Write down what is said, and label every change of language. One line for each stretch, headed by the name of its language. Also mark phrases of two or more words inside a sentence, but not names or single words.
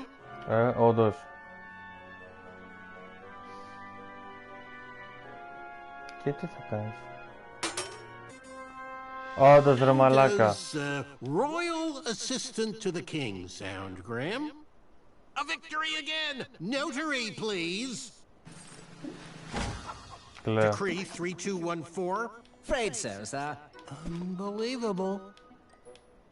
Greek: Όντως. Και τι θα κάνεις? Όντως ρε μαλάκα.
English: Royal assistant to the king sound, Graham? A victory again! Notary, please! Decree 3214. Afraid so, sir. Unbelievable.